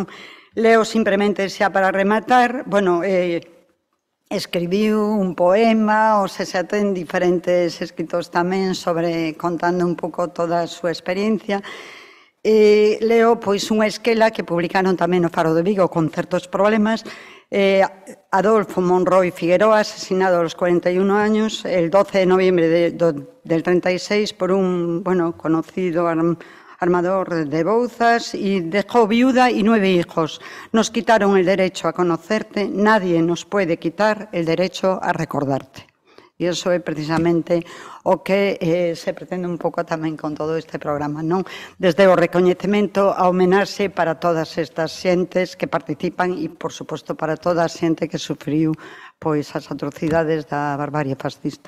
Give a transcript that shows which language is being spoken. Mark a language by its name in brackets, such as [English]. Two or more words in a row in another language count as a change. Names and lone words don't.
[Galician] Leo simplemente xa para rematar, bueno, escribiu un poema, ou xa ten diferentes escritos tamén sobre contando un pouco toda a súa experiencia. Leo pois unha esquela que publicaron tamén no Faro de Vigo con certos problemas. [Spanish] Adolfo Monroy Figueroa, asesinado a los 41 años el 12 de noviembre del 36 por un conocido armador de Bouzas, y dejó viuda y 9 hijos. Nos quitaron el derecho a conocerte, nadie nos puede quitar el derecho a recordarte. [Galician] E iso é precisamente o que se pretende un pouco tamén con todo este programa, non? Desde o recoñecemento a homenaxe para todas estas xentes que participan e, por suposto, para toda a xente que sufriu pois as atrocidades da barbarie fascista.